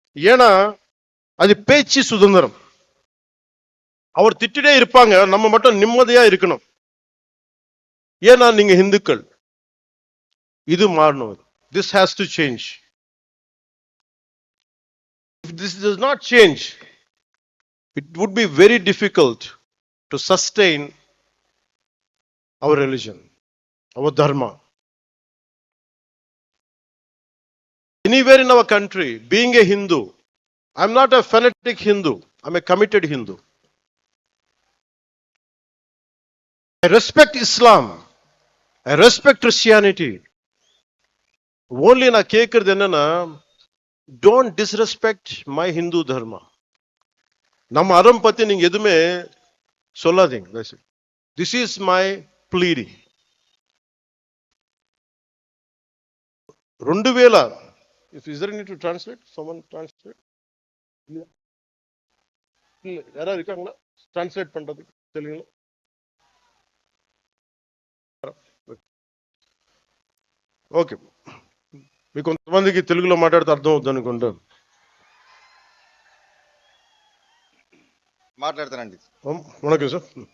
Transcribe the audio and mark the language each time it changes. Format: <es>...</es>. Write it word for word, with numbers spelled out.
<ta>ஏன்னா அது பேச்சு சுதந்திரம். அவர் திட்டிட்டே இருப்பாங்க, நம்ம மட்டும் நிம்மதியா இருக்கணும். ஏன்னா நீங்க இந்துக்கள். இது மாறணும்.</ta> <en>This has to change. This does not change, it would be very difficult to sustain our religion, our dharma. Anywhere in our country, being a Hindu, I'm not a fanatic Hindu, I'm a committed Hindu. I respect Islam, I respect Christianity. Only</en> <ta>நான் கேட்கறது என்னன்னா,</ta> <en>don't disrespect my Hindu dharma.</en> <ta>நம்ம அறம் பத்தி நீங்க எதுவுமே சொல்லாதீங்க.</ta> <en>That's it. This is my pleading.</en> <te>రెండు వేల</te> <en>is there need to translate? Someone translate?</en> <ta>இல்ல, யாராவது இருக்காங்களா டிரான்ஸ்லேட் பண்றதுக்கு?</ta> <te>தெலுங்குல ఓకే, మీకు కొంతమందికి తెలుగులో మాట్లాడితే అర్థం అవుతుంది అనుకుంటా. మాట్లాడతానండి. వణకం సార్.</te>